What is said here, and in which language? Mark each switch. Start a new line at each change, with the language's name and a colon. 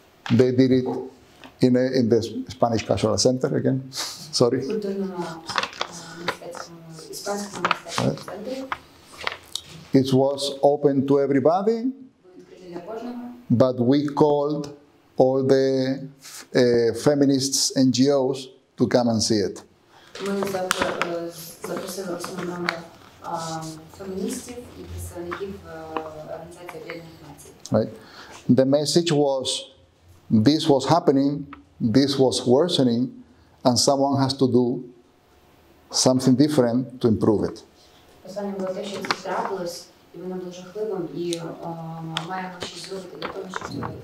English: They did it in the Spanish Cultural Center again. Sorry.
Ukrainian: Культурному мистецькому, іспанському мистецькому центрі.
English: It was open to everybody,
Ukrainian: Були відкриті для кожного.
English: but we called all the feminists NGOs to come and see it.
Ukrainian: Ми запросили в основному феміністів і представників Організації Об'єднаних Націй.
English: Right? The message was, this was happening, this was worsening, and someone has to do something different to improve it.
Ukrainian: Останнє було те, що це трапилось, і воно було жахливим, і маємо щось зробити для того, щоб це